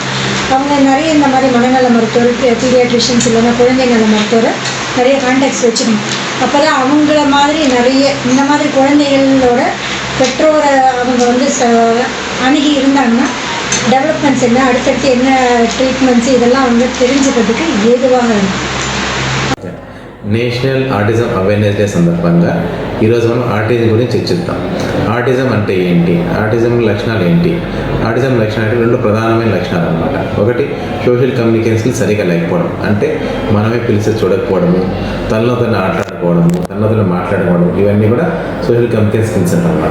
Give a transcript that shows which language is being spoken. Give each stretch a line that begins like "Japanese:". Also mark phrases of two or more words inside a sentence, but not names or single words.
Tamil: அவங்க நிறைய இந்த மாதிரி மனநல மருத்துவர், பீடியாட்ரிஷியன்ஸ் இல்லைன்னா குழந்தை நல மருத்துவரை நிறைய கான்டாக்ட்ஸ் வச்சுக்கணும். அப்போ தான் அவங்கள மாதிரி நிறைய இந்த மாதிரி குழந்தைகளோட பெற்றோரை அவங்க வந்து அணுகி இருந்தாங்கன்னா డెవలప్మెంట్స్ என்ன, அடுத்தடுத்து என்ன ட்ரீட்மெண்ட்ஸ் இதெல்லாம் அவங்க தெரிஞ்சுக்கிறதுக்கு ఏదువాగా இருக்கும்.
English: National Autism Awareness Day
Telugu: సందర్భంగా ఈరోజు మనం ఆటిజం గురించి చర్చిద్దాం. ఆటిజం అంటే ఏంటి, ఆటిజం లక్షణాలు ఏంటి? ఆటిజం లక్షణాలు రెండు ప్రధానమైన లక్షణాలు అన్నమాట. ఒకటి
English: social communicationski
Telugu: సరిగా లేకపోవడం, అంటే మనమే పిలిచి చూడకపోవడము, తనలో తను ఆటలాడుకోవడము, తనలో తను మాట్లాడుకోవడం, ఇవన్నీ కూడా
English: social communication skills
Telugu: అన్నమాట.